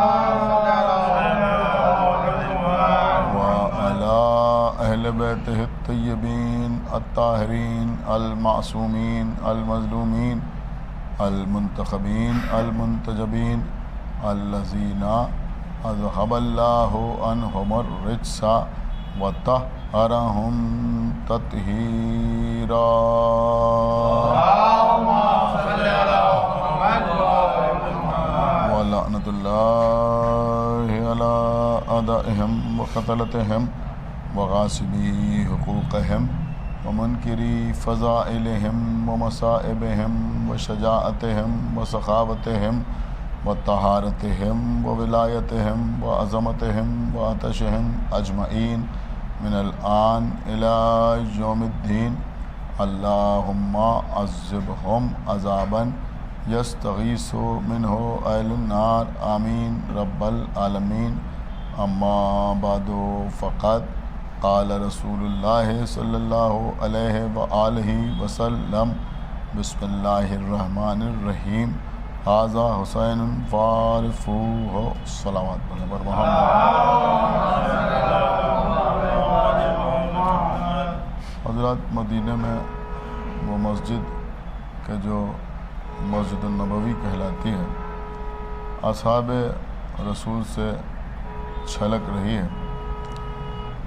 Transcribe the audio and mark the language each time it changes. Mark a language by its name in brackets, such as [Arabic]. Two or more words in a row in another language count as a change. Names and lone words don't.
[Arabic] وعلى أهل بيته الطيبين الطاهرين المعصومين المظلومين المنتخبين المنتجبين الذين أذهب الله عنهم الرجس وطهرهم تطهيرا ولعنة الله على أعدائهم وقتلتهم وغاصبي حقوقهم ومنكري فضائلهم ومصائبهم وشجاعتهم وسخاوتهم وطهارتهم وولايتهم وعظمتهم وعطشهم أجمعين من الآن إلى يوم الدين اللهم عذبهم عذابا يستغيث منه أهل النار آمين رب العالمين أما بعد فقد قال رسول الله صلى الله عليه وآله وسلم بسم الله الرحمن الرحيم هذا حسين فارفوه الصلوات پر محمد. [Urdu] حضرات مدینہ میں وہ مسجد کہ جو مسجد النبوی کہلاتی ہے اصحاب رسول سے چھلک رہی ہے.